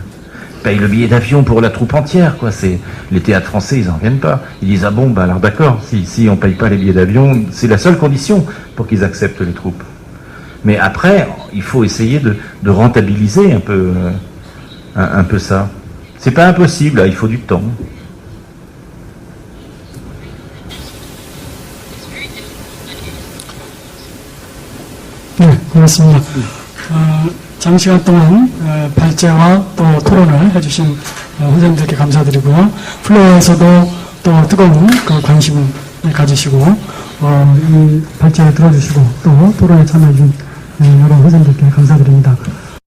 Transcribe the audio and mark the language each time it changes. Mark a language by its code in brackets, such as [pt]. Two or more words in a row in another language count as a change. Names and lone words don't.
[fr] Ils payent le billet d'avion pour la troupe entière, quoi. Les théâtres français, ils n'en viennent pas. Ils disent, ah bon, bah alors d'accord, si on ne paye pas les billets d'avion, c'est la seule condition pour qu'ils acceptent les troupes. Mais après, il faut essayer de rentabiliser un peu ça. C'est pas impossible, là, il faut du temps. [ko] 네, 고맙습니다. 장시간 동안 발제와 또 토론을 해주신 선생님들께 감사드리고요. 플로어에서도 또 뜨거운 그 관심을 가지시고 이 발제를 들어주시고 또 토론에 참여해준 여러 선생님들께 감사드립니다.